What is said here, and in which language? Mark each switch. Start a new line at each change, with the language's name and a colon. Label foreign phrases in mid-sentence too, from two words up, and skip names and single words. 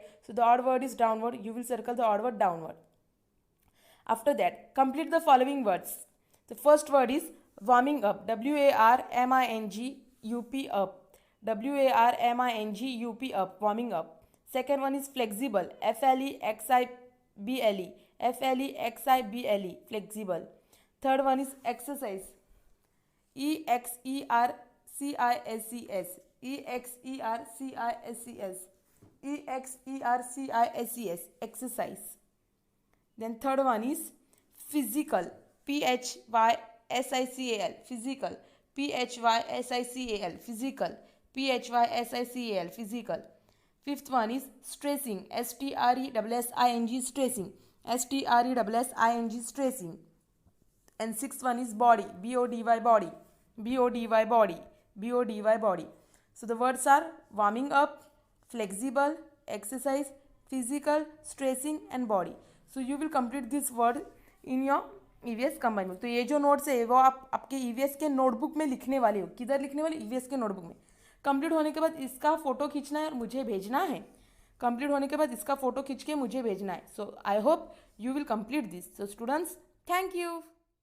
English: So the odd word is downward. You will circle the odd word downward. After that, complete the following words. The first word is warming up. W-A-R-M-I-N-G-U-P up. W-A-R-M-I-N-G-U-P up. Warming up. Second one is flexible. F-L-E-X-I-B-L-E. F-L-E-X-I-B-L-E. Flexible. Third one is exercise. E-X-E-R-C-I-S-E-S. E-X-E-R-C-I-S-E-S. E-X-E-R-C-I-S-E-S. Exercise. Then third one is physical. P-H-Y-S-I-C-A-L. Physical. P-H-Y-S-I-C-A-L. Physical. P-H-Y-S-I-C-A-L. Physical. Fifth one is stressing. S-T-R-E-S-S-I-N-G. Stressing. S-T-R-E-S-S-I-N-G. Stressing. And sixth one is body. B-O-D-Y. Body. B-O-D-Y. Body. BODY, body. So the words are warming up, flexible, exercise, physical, stressing and body. So you will complete this word in your EVS combine book.
Hindi: तो ये जो नोट्स है वो आप आपके EVS के नोटबुक में लिखने वाले हो. किधर लिखने वाले? EVS के नोटबुक में. कंप्लीट होने के बाद इसका फोटो खींचना है और मुझे भेजना है. कंप्लीट होने के बाद इसका फोटो खींच के मुझे भेजना है.
English: So I hope you will complete this. So students, thank you.